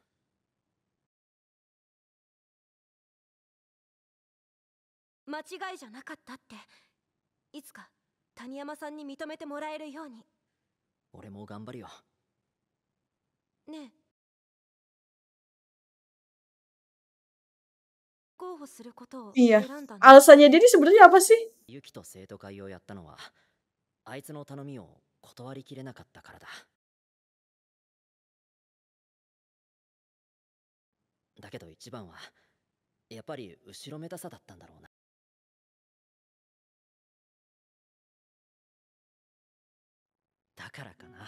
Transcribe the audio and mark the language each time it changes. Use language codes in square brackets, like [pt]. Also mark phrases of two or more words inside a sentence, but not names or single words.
[ja] 間違いじゃなかったって。いつか谷山さんに認めてもらえるように。俺も頑張るよ。ねえ、候補することを [id] Iya. [ja] 選んだの。 [id] Alasannya dia ini sebenarnya apa sih? [ja] ユキと生徒会をやったのは、あいつの頼みを断りきれなかったからだ。だけど一番は、やっぱり後ろめたさだったんだろうな。だからかな。